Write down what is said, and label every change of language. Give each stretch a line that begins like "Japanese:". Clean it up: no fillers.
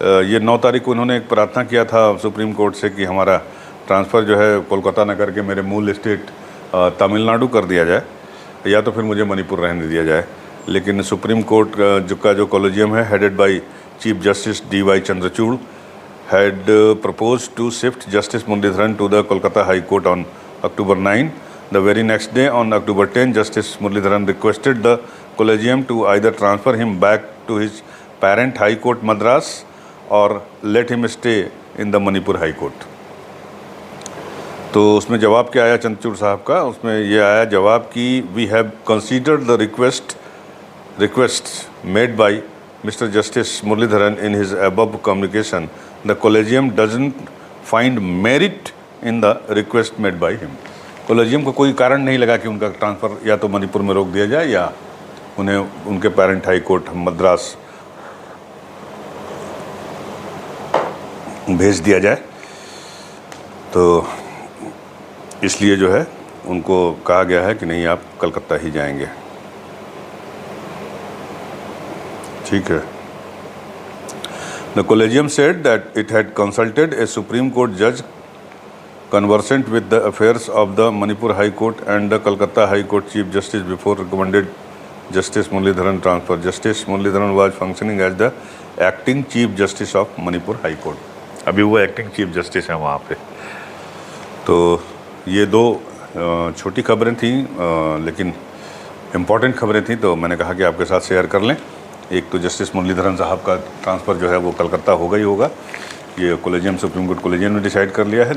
Hindi: ये 9 तारीख को उन्होंने एक प्रार्थना किया था सुप्रीम कोर्ट से कि हमारा ट्रांसफ़र जो है कोलकाता न करके मेरे मूल स्टेट तमिलनाडु कर दिया जाए, या तो फिर मुझे मणिपुर रहने दिया जाए। लेकिन सुप्रीम कोर्ट का जो कॉलेजियम है,
English: headed by
Hindi: chief justice D.Y.
English: Chandrachud, had proposed to shift Justice Muralidharan to the Kolkata High Court on October 9. The very next day, on October 10, Justice Muralidharan requested the collegium to either transfer him back to his parent High Court Madras or let him stay in the Manipur High Court।
Hindi: तो उसमें जवाब क्या आया चंद्रचूड़ साहब का? उसमें ये आया जवाब कि
English: we have considered the requests made by Mr. Justice Muralidharan in his above communication. The collegium doesn't find merit in the request made by him।
Hindi: Collegium को कोई कारण नहीं लगा कि उनका ट्रांसफ़र या तो मणिपुर में रोक दिया जाए या उन्हें उनके पेरेंट हाई कोर्ट मद्रास भेज दिया जाए। तो इसलिए जो है उनको कहा गया है कि नहीं, आप कलकत्ता ही जाएंगे। ठीक है।
English: The collegium said that it had consulted a Supreme Court judge conversant with the affairs of the Manipur High Court and the Calcutta High Court Chief Justice before recommended Justice Muralidharan transfer. Justice Muralidharan was functioning as the acting Chief Justice of Manipur High Court.
Hindi: अभी वो acting chief justice हैं वहाँ पे। तो ये दो छोटी खबरें थी लेकिन इम्पॉर्टेंट खबरें थी, तो मैंने कहा कि आपके साथ शेयर कर लें। एक तो जस्टिस मुरलीधरन साहब का ट्रांसफ़र जो है वो कलकत्ता होगा ही होगा, ये कोलेजियम सुप्रीम कोर्ट कोलेजियम ने डिसाइड कर लिया है।